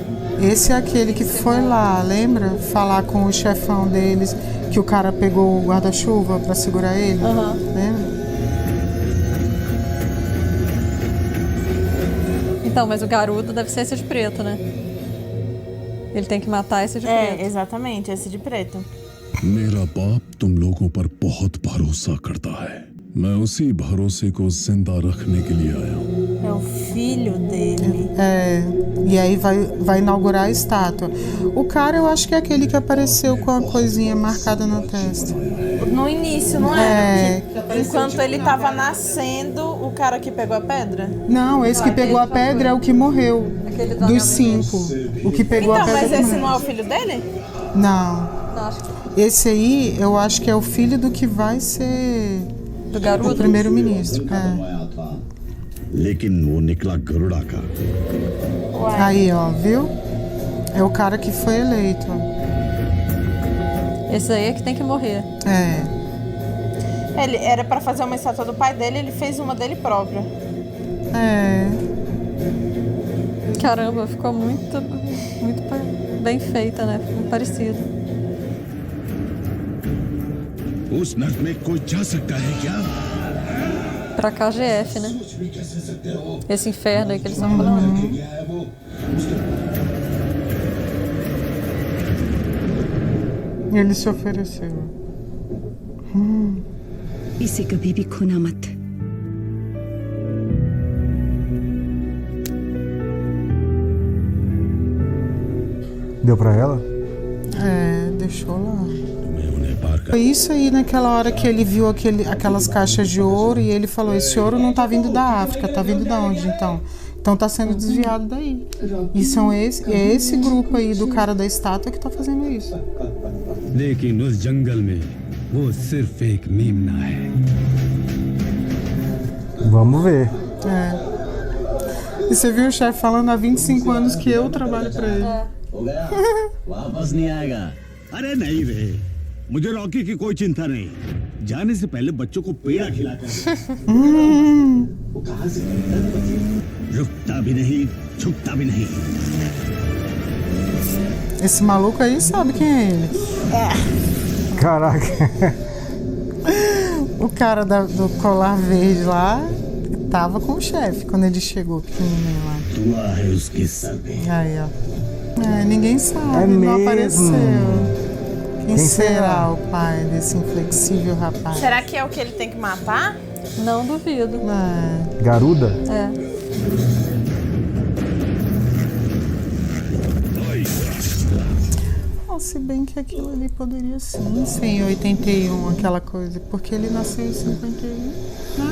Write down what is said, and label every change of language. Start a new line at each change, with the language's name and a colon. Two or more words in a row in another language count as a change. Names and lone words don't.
Portuguese: Esse é aquele que foi lá, lembra? Falar com o chefão deles, que o cara pegou o guarda-chuva pra segurar ele. Aham. Lembra? Então, mas o garoto deve ser esse de preto, né? Ele tem que matar esse de É, preto. exatamente, esse de preto.
Hindi: मेरा बाप तुम लोगों पर बहुत भरोसा करता है। मैं उसी भरोसे को जिंदा रखने के लिए आया हूँ।
Portuguese: É o filho dele. É, e aí vai inaugurar a estátua. O cara, eu acho que é aquele que apareceu com a coisinha marcada na testa. No início, não é? Enquanto ele tava nascendo, o cara que pegou a pedra? Não, esse que pegou a pedra é o que morreu. Dos 5. O que pegou Então, a pedra. mas que esse morreu. não é o filho dele? Não. Não, acho que... Esse aí, eu acho que é o filho do que vai ser Do o garoto? primeiro-ministro. É.
Hindi: बनवाया था, लेकिन वो निकला गरुड़ा का।
Portuguese: Uai. Aí, ó, viu? É o cara que foi eleito. Esse aí é que tem que morrer. Ele era pra fazer uma estátua do pai dele, ele fez uma dele própria. Caramba, ficou muito bem feita, né? Muito parecido.
Hindi: उस नर्क में कोई जा सकता है क्या?
Portuguese: Pra KGF, né? Esse inferno aí que eles estão falando. Ele se ofereceu.
Hindi: इसे कभी भी खोना मत।
Portuguese: Deu pra ela? Deixou lá. Foi isso aí naquela hora que ele viu aquelas caixas de ouro e ele falou, esse ouro não tá vindo da África, tá vindo da onde então? Então tá sendo desviado daí. E é esse grupo aí do cara da estátua que tá fazendo isso.
Hindi: लेकिन उस जंगल में वो सिर्फ एक मेमना है।
Portuguese: Vamos ver. E você viu o chefe falando há 25 anos que eu trabalho pra ele.
Hindi: वापस नहीं आएगा। अरे नहीं रे, मुझे रॉकी की कोई चिंता नहीं। जाने से पहले बच्चों को पेड़ा खिलाकर वो कहां से रुकता भी नहीं, झुकता भी नहीं।
Portuguese: Esse maluco aí sabe quem é ele. Caraca. O cara do colar verde lá tava com o chefe quando ele chegou, pequenininho lá.
Hindi: दुआ है उसके सर पे।
Portuguese: Aí, ó. Ninguém sabe, É não mesmo? apareceu. Quem Quem será será? o pai desse inflexível rapaz? Será que é o que ele tem que matar? Não duvido. Garuda? Se bem que aquilo ali poderia sim ser em 81, aquela coisa, porque ele nasceu em 51, né?